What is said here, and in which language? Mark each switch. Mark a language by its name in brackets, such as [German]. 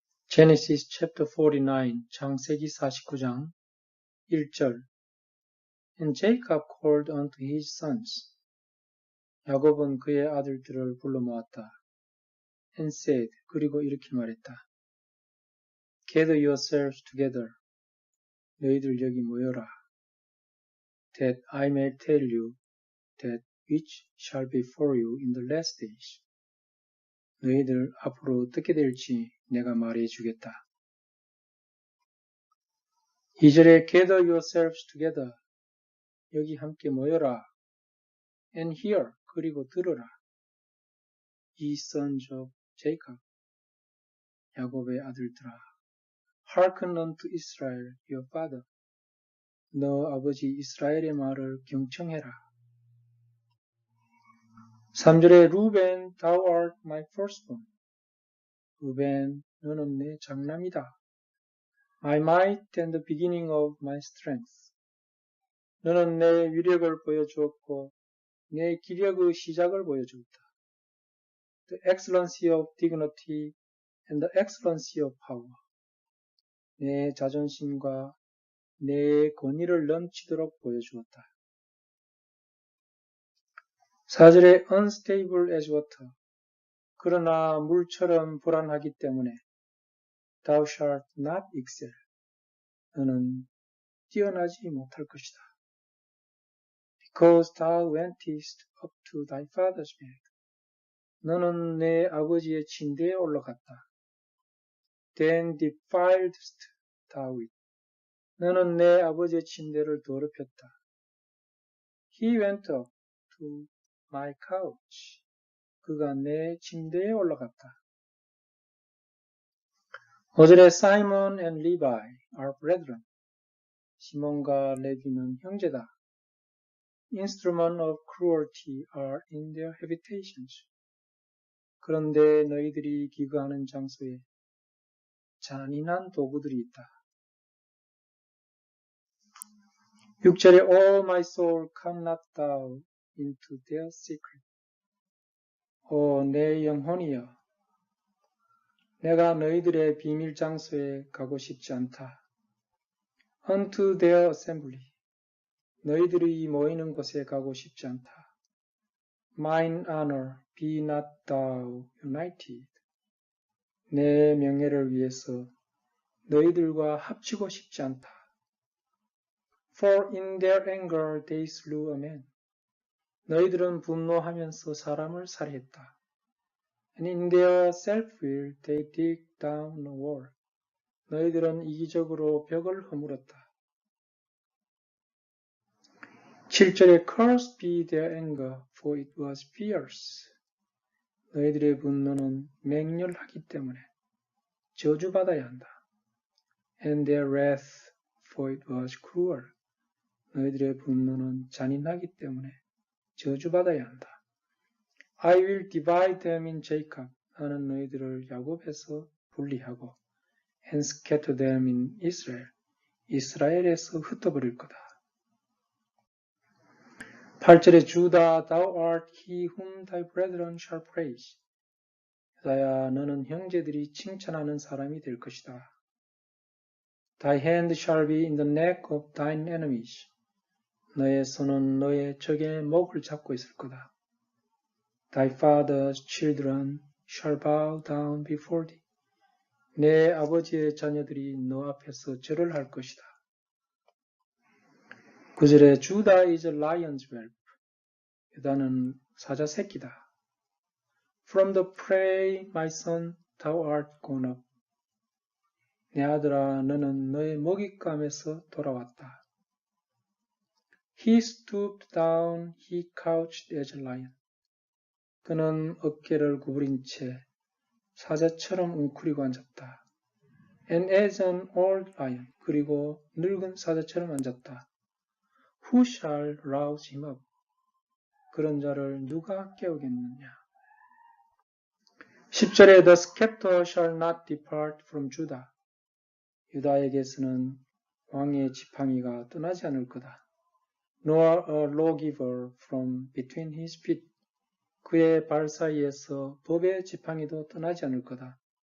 [English] Genesis chapter 49, [Korean] 창세기 49장 1절. [English] And Jacob called unto his sons. [Korean] 야곱은 그의 아들들을 불러 모았다. [English] And said, [Korean] 그리고 이렇게 말했다. [English] Gather yourselves together. [Korean] 너희들 여기 모여라. [English] That I may tell you that which shall be for you in the last days. [Korean] 너희들 앞으로 어떻게 될지 내가 말해 주겠다. 2절에 [English] gather yourselves together. [Korean] 여기 함께 모여라. [English] And hear. [Korean] 그리고 들어라. [English] Ye sons of Jacob. [Korean] 야곱의 아들들아. [English] Hearken unto Israel, your father. [Korean] 너 아버지 이스라엘의 말을 경청해라. 3절에 [English] 루벤, thou art my firstborn. [Korean] 루벤, 너는 내 장남이다. [English] My might and the beginning of my strength. [Korean] 너는 내 위력을 보여주었고 내 기력의 시작을 보여주었다. [English] The excellency of dignity and the excellency of power. [Korean] 내 자존심과 내 권위를 넘치도록 보여주었다. 4절에 [English] unstable as water. [Korean] 그러나 물처럼 불안하기 때문에 [English] thou shalt not excel. [Korean] 너는 뛰어나지 못할 것이다. [English] Because thou wentest up to thy father's bed. [Korean] 너는 내 아버지의 침대에 올라갔다. [English] Then defiledst thou it. [Korean] 너는 내 아버지의 침대를 더럽혔다. [English] He went up to my couch. [Korean] 그가 내 침대에 올라갔다. 5절에 [English] Simon and Levi are brethren. [Korean] 시몬과 레위는 형제다. [English] Instruments of cruelty are in their habitations. [Korean] 그런데 너희들이 기거하는 장소에 잔인한 도구들이 있다. 6절에 [English] O my soul, come not thou into their secret. [Korean] 오 내 영혼이여, 내가 너희들의 비밀 장소에 가고 싶지 않다. [English] Unto their assembly. [Korean] 너희들이 모이는 곳에 가고 싶지 않다. [English] Mine honor, be not thou united. [Korean] 내 명예를 위해서 너희들과 합치고 싶지 않다. [English] For in their anger they slew a man. [Korean] 너희들은 분노하면서 사람을 살해했다. [English] And in their self-will they dig down a wall. [Korean] 너희들은 이기적으로 벽을 허물었다. 7절에 [English] Cursed be their anger, for it was fierce. [Korean] 너희들의 분노는 맹렬하기 때문에 저주받아야 한다. [English] And their wrath, for it was cruel. [Korean] 너희들의 분노는 잔인하기 때문에 저주받아야 한다. [English] I will divide them in Jacob. [Korean] 나는 너희들을 야곱에서 분리하고 [English] and scatter them in Israel. [Korean] 이스라엘에서 흩어버릴 거다. 8절에 [English] 주다, thou art he whom thy brethren shall praise. [Korean] 유다야, 너는 형제들이 칭찬하는 사람이 될 것이다. [English] Thy hand shall be in the neck of thine enemies. [Korean] 너의 손은 너의 적의 목을 잡고 있을 거다. [English] Thy father's children shall bow down before thee. [Korean] 내 아버지의 자녀들이 너 앞에서 절을 할 것이다. 9절에 [English] Judah is a lion's whelp. [Korean] 유다는 사자 새끼다. [English] From the prey, my son, thou art gone up. [Korean] 내 아들아, 너는 너의 먹잇감에서 돌아왔다. [English] He stooped down, he couched as a lion. [Korean] 그는 어깨를 구부린 채 사자처럼 웅크리고 앉았다. [English] And as an old lion, [Korean] 그리고 늙은 사자처럼 앉았다. [English] Who shall rouse him up? [Korean] 그런 자를 누가 깨우겠느냐? 10절에 [English] The scepter shall not depart from Judah. [Korean] 유다에게서는 왕의 지팡이가 떠나지 않을 거다. [English] Nor a lawgiver from between his feet. [Korean] 그의 발 사이에서 법의 지팡이도 떠나지 않을 거다.